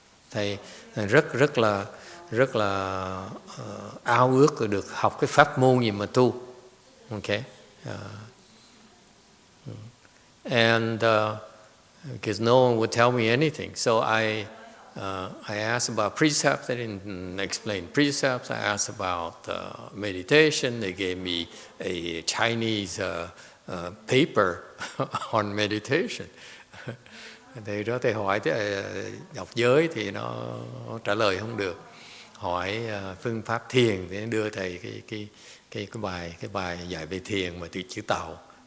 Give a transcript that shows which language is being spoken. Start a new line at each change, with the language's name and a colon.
Vietnamese: Thầy rất là ao ước được học cái pháp môn gì mà tu.
English: Okay. And because no one would tell me anything, so I asked about precepts. They didn't explain precepts. I asked about meditation. They gave me a Chinese paper on meditation.
Vietnamese: Thì đó thầy hỏi đọc giới thì nó trả lời không được. Hỏi phương pháp thiền thì đưa thầy cái bài dạy về thiền mà từ chữ Tàu.